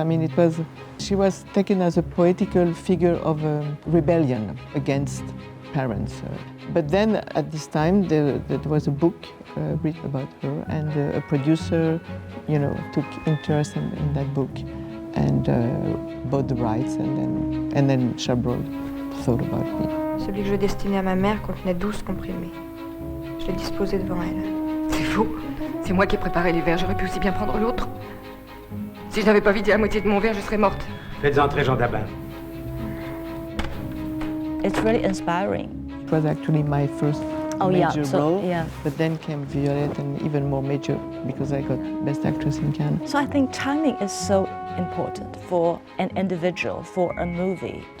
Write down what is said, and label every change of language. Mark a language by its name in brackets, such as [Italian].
[English] I mean, she was taken as a poetical figure of rebellion against parents. But then at this time there was a book written about her, and a producer, took interest in that book and bought the rights, and then Chabrol thought about me. [French] Celui que je destinais à ma mère contenait 12 comprimés. Je l'ai disposé devant elle. C'est faux. C'est moi qui ai préparé les verres. J'aurais pu aussi bien prendre l'autre. Si je n'avais pas vidé la moitié de mon verre, je serais morte. Faites entrer Jean Dabin. [English] It's really inspiring. It was actually my first major role, but then came Violette, and even more major because I got Best Actress in Cannes. So I think timing is so important for an individual, for a movie.